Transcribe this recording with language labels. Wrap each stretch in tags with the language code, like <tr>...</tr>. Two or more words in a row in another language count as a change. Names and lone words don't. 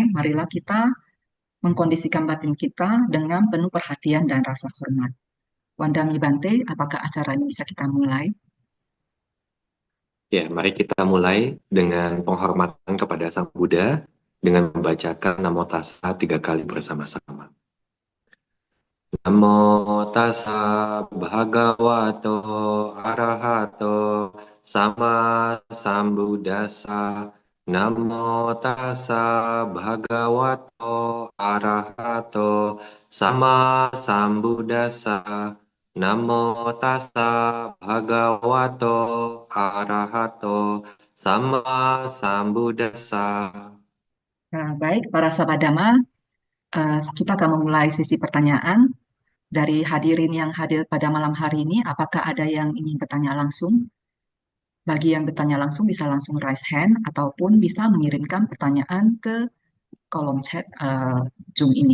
<id>Marilah kita mengkondisikan batin kita dengan penuh perhatian dan rasa hormat. Wandami Bante, apakah acara ini bisa kita mulai? Ya, mari kita mulai dengan penghormatan kepada Sang Buddha dengan membacakan Namo Tassa 3 kali bersama-sama.</id> <pi>Namo Tassa Bhagavato Arahato Sama Sambuddhassa. Namo Tassa Bhagavato Arahato Sama Sambuddhassa. Namo Tassa Bhagavato Arahato Sama Sambuddhassa.</pi> <id>Nah, baik, para sahabat Dhamma, kita akan memulai sesi pertanyaan. Dari hadirin yang hadir pada malam hari ini, apakah ada yang ingin bertanya langsung? Bagi yang bertanya langsung bisa langsung</id> <en>raise hand</en> <id>ataupun bisa mengirimkan pertanyaan ke kolom chat Zoom ini.</id>